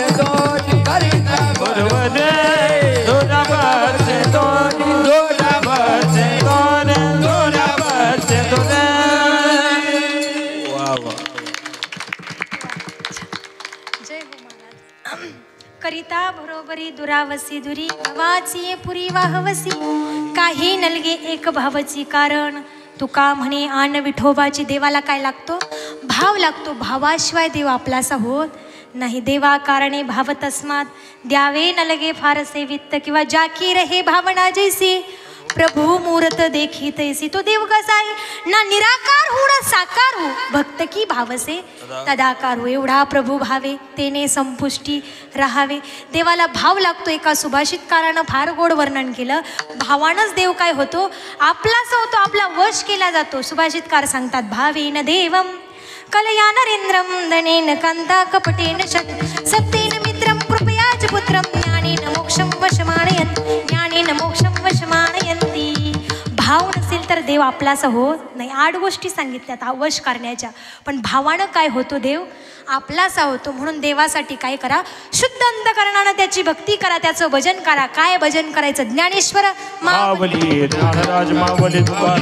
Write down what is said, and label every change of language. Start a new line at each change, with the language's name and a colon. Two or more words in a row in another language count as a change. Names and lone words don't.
Marathi: तोरी करिता बरोबर दोरावरचे दोन दोरावरचे दोन दोरावरचे दोन. वा वा. जय हो महाराज. करिता बरोबरी दुरावसी दुरी भावाची पुरी वाहवसी काही नलगे एक भावाची कारण तुका म्हणे आण विठोबाची. देवाला काय लागतो? भाव लागतो. भावाशिवाय देव आपलासा होत नाही. देवा कारणे भाव तस्मात द्यावे नलगे फारसे वित्त किंवा जाकी रहे भावना जैसी प्रभू मूर्त देखी तैसी. तो देव कसा आहे?
Hindi: ना निराकार हो ना साकार हो भक्त की भावसे तदाकार हो.
Marathi: एवढा प्रभू भावे तेने संपुष्टी राहावे. देवाला भाव लागतो. एका सुभाषितकारानं फार गोड वर्णन केलं. भावानंच देव काय होतो? आपलाच होतो, आपला वश केला जातो. सुभाषितकार सांगतात
Sanskrit: भावेन देवम कलया नरेंद्रम धनेन कांता कपटेन सत्तेन मित्रम कृपयाच पुत्रम ज्ञानेन मोक्षम वशमानयन् ज्ञानेन मोक्षम वशमानयन्ति.
Marathi: भाव नसेल तर देव आपलासा होत नाही. 8 गोष्टी सांगितल्यात वश करण्याच्या, पण भावानं काय होतो? देव आपलासा होतो. म्हणून देवासाठी काय करा? शुद्ध अंतकरणानं त्याची भक्ती करा, त्याचं भजन करा. काय भजन करायचं? ज्ञानेश्वर मावली ज्ञानराज मावली तुकाराम